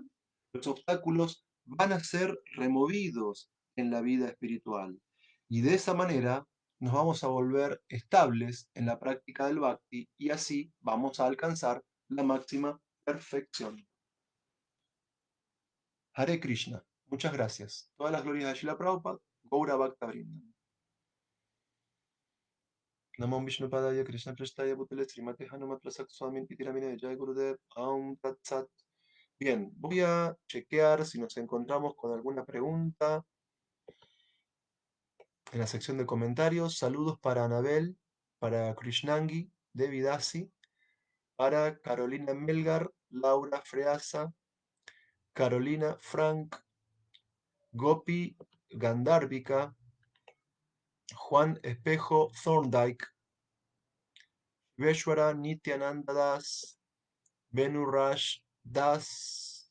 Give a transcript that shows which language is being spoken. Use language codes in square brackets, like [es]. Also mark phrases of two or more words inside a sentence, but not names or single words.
[es] Los obstáculos van a ser removidos en la vida espiritual. Y de esa manera nos vamos a volver estables en la práctica del bhakti y así vamos a alcanzar la máxima perfección. Hare Krishna. Muchas gracias. Todas las glorias de Srila Prabhupada. [sa] गौर भक्त वृन्द. नमो विष्णु पादाय कृष्ण प्रेष्ठाय भूतले श्रीमते हनुमत् प्रसक् स्वामी तिरमिने जय गुरुदेव ओं तत् सत्. [es] Bien, voy a chequear si nos encontramos con alguna pregunta en la sección de comentarios. Saludos para Anabel, para Krishnangi, Devi Dasi, para Carolina Melgar, Laura Freasa, Carolina Frank, Gopi Gandharvika, Juan Espejo Thorndike, Veshwara Nityananda Das, Venu Raj Das.